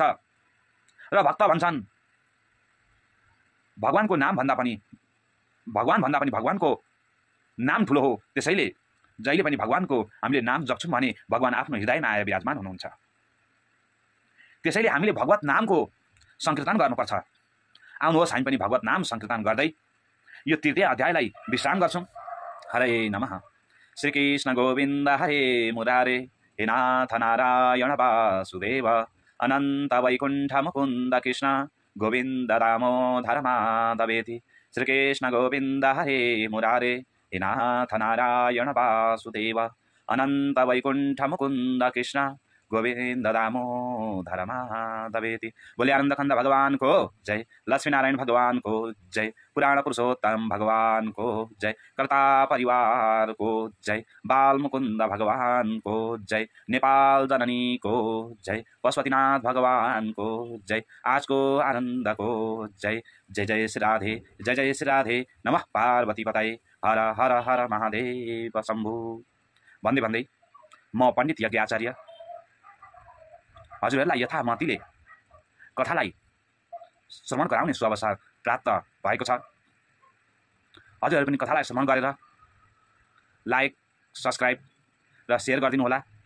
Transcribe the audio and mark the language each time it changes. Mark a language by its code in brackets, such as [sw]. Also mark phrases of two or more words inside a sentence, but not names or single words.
[ne] र भक्त भन्छन्, भगवानको नाम भन्दा पनि भगवानको नाम ठुलो हो, त्यसैले जहिले पनि भगवानको हामीले नाम जप्छौँ भने भगवान आफ्नो हृदयमा आएर विराजमान हुनुहुन्छ। त्यसैले हामीले भगवत नामको संकीर्तन गर्नुपर्छ। आउनुहोस् हामी पनि भगवत नाम संकीर्तन गर्दै यो तृतीय अध्यायलाई विश्राम गर्छौँ। [sa] हरे नमः। श्रीकृष्ण गोविन्द हरे मुरारे हे नाथ नारायण वासुदेव अनन्त वैकुण्ठ मुकुन्द कृष्ण गोविन्द दामोदर माधवेति श्रीकृष्ण गोविन्द हरे मुरारे हे नाथ नारायण वासुदेव अनन्त वैकुण्ठ मुकुन्द कृष्ण गोविन्द दामोदर माधवेति। [hi] बोले आनंद खंड भगवान को जय, लक्ष्मी नारायण भगवान को जय, पुराण पुरुषोत्तम भगवान को जय, कर्ता परिवार को जय, बाल मुकुंद भगवान को जय, नेपाल जननी को जय, पशुपतिनाथ भगवान को जय, आज को आनंद को जय। जय जय श्री राधे, जय जय श्री राधे, [sa] नमः पार्वती पतये, [hi] हर हर हर महादेव शम्भु। [ne] भन्दै भन्दै म पण्डित यज्ञ आचार्य हजुरहरूलाई यथामतिले कथालाई श्रवण गराउने सुअवसर प्राप्त भएको छ। हजुरहरू पनि कथालाई श्रवण गरेर लाइक, सब्स्क्राइब र सेयर गरिदिनु होला।